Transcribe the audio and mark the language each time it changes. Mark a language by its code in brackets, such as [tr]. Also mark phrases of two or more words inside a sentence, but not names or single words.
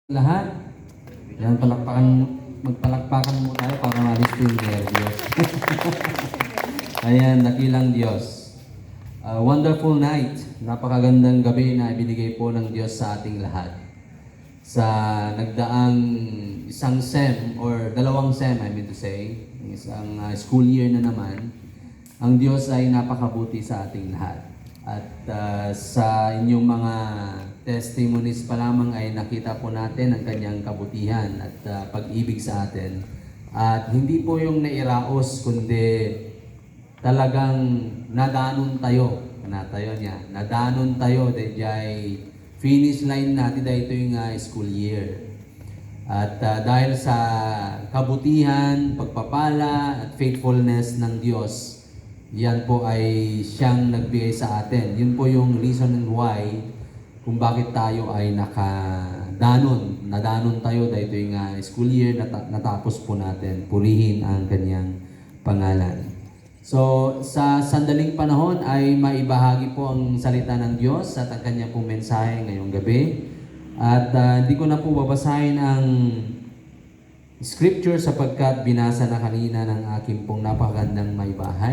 [tl] Lahat. Yan, magpalakpakan mo tayo para malis ko yung nervyos. Ayan, dakilang Diyos. [en] Wonderful night. [tl] Napakagandang gabi na ibinigay po ng Diyos sa ating lahat. Sa nagdaang isang SEM or dalawang SEM, [en] I mean to say, [tl] isang school year na naman, ang Diyos ay napakabuti sa ating lahat. At sa inyong mga testimonies pa lamang ay nakita po natin ang kanyang kabutihan at pag-ibig sa atin. At hindi po yung nairaos, kundi talagang nadanon tayo. Nadanon tayo dahil [en] finish line [tl] natin dahil ito yung school year. At dahil sa kabutihan, pagpapala at faithfulness ng Diyos, yan po ay siyang nagbigay sa atin. Yun po yung [en] reason and why [tl] kung bakit tayo ay nakadanon. Nadanon tayo dahil ito yung school year natapos po natin. Purihin ang kanyang pangalan. So, sa sandaling panahon ay maibahagi po ang salita ng Diyos at ang kanyang pong mensahe ngayong gabi. At hindi ko na po babasahin ang scripture sapagkat binasa na kanina ng aking pong napakagandang may bahay.